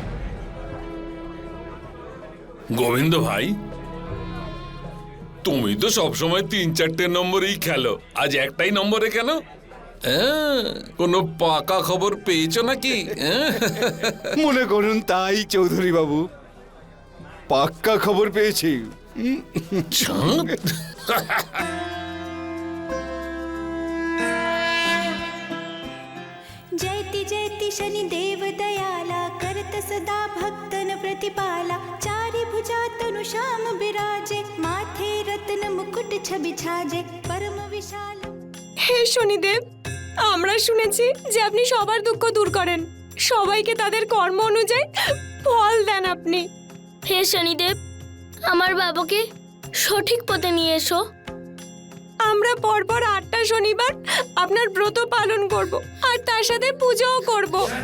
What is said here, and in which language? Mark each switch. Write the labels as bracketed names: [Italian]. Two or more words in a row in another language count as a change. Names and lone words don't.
[Bangla] গোবিন্দ ভাই, তুমি তো সবসময় 3-4টে নম্বরেই খেলো, আজ একটাই নম্বরে কেন? কোনো পাকা খবর পেয়েছো নাকি? মনে করুন তাই চৌধুরী বাবু, পাক্কা খবর পেয়েছি। [Hindi] जयति जयति शनिदेव दयाला करत सदा भक्तन प्रतिपाला चारि भुजा तनु श्याम बिराजे माथे रत्न मुकुट छवि छाजे परम विशाल। [Bangla] হে শনিদেব, আমরা শুনেছি যে আপনি সবার দুঃখ দূর করেন, সবাইকে তাদের কর্ম অনুযায়ী ফল দেন আপনি। হে শনিদেব, আমার বাবাকে সঠিক পথে নিয়ে এসো। আমরা পরপর 8টা শনিবার আপনার ব্রত পালন করব আর তার সাথে পূজাও করব।